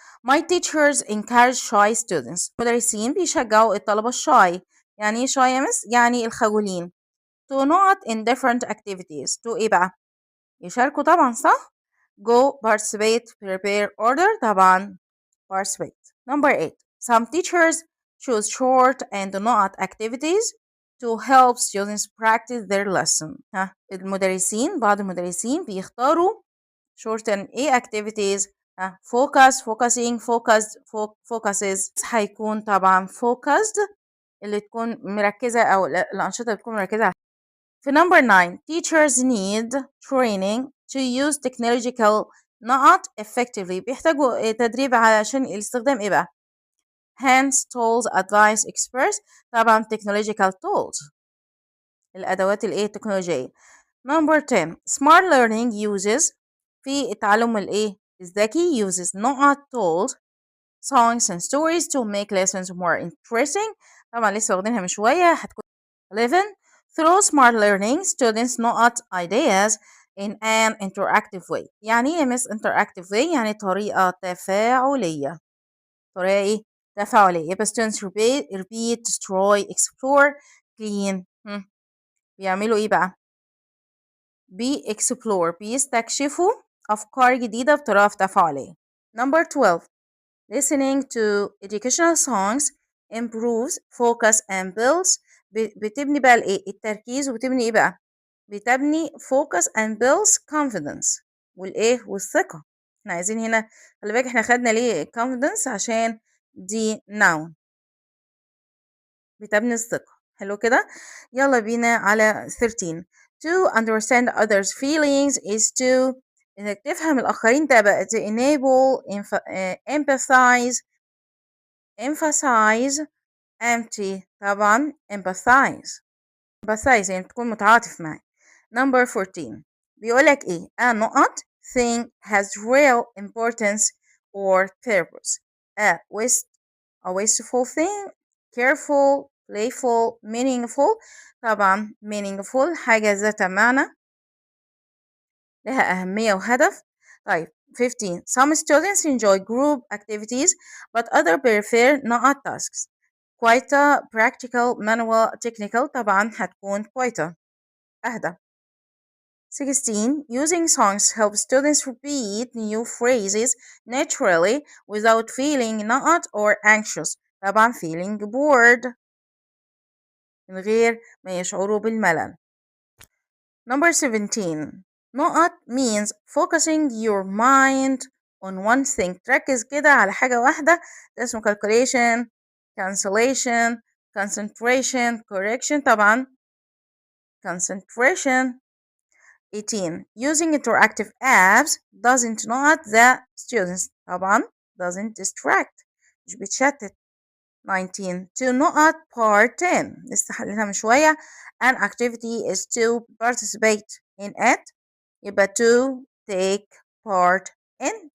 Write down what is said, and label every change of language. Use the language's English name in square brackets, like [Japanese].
[English] My teachers encourage shy students. [Arabic] مدرسين بيشجعوا الطلبة الشاي. يعني shy يا مس؟ يعني الخجولين. [English] To not in different activities. to [Arabic] إيه بقى؟ يشاركوا طبعا صح؟ [English] Go, participate, prepare, order. طبعا participate. Number 8. Some teachers choose short and not activities to help students practice their lesson. [Arabic] بعض المدرسين بيختاروا [English] short and activities. focus, focusing, focused, focuses. [Arabic] هيكون طبعا focused اللي تكون مركزة أو الأنشطة اللي تكون مركزة. في number 9. [English] Teachers need training to use technological not effectively. [Arabic] بيحتاجوا تدريب علشان الاستخدام بقى؟ [English] hands, tools, advice, experts. [Arabic] طبعا [English] technological tools [Arabic] الأدوات التكنولوجية. [English] Number 10. Smart learning uses [Arabic] في التعلم الذكي [English] uses not told songs and stories to make lessons more interesting. [Arabic] طبعا لسه واخدينها من شوية هتكون 11. [English] Through smart learning students not ideas in an interactive way. [Arabic] يعني ايه miss [English] interactive way؟ [Arabic] يعني طريقة تفاعلية. طريقة تفاعلية. [English] يبقى students repeat, destroy, explore, clean. [Arabic] بيعملوا ايه بقى؟ explore بيستكشفوا أفكار جديدة بطريقة تفاعلية. [English] Number 12. Listening to educational songs improves focus and builds. [Arabic] بتبني بقى التركيز وبتبني ايه بقى؟ بتبني [English] focus and builds confidence [Arabic] والثقة. احنا عايزين هنا خلي بالك احنا خدنا ليه confidence عشان دي noun بتبني الثقة. حلو كده. يلا بينا على 13. [English] To understand others feelings is to [Arabic] انك تفهم الآخرين ده بقى [English] to enable empathize emphasize empty. [Arabic] طبعا empathize يعني تكون متعاطف معاه. [English] Number 14 [Arabic] بيقولك ايه [English] a not thing has real importance or purpose. a wasteful thing, careful, playful, meaningful. [Arabic] طبعا meaningful حاجة ذات معنى لها أهمية وهدف. [English] طيب 15 some students enjoy group activities but others prefer not tasks. quite practical, manual, technical. [Arabic] طبعا هتكون quite أهدى. [English] 16 using songs helps students repeat new phrases naturally without feeling not or anxious. [Arabic] طبعا [English] feeling bored [Arabic] من غير ما يشعروا بالملل. [English] Number 17 not means focusing your mind on one thing. [Arabic] تركز كده على حاجة واحدة. ده اسمه [English] calculation, cancellation, concentration, correction. طبعا concentration. 18 using interactive apps doesn't not the students. [Arabic] طبعا [English] doesn't distract [Arabic] مش بتشتت. 19 [English] to not part [Arabic] 10 لسه حليناها من شوية. [English] an activity is to participate in it. يبقى to take part in.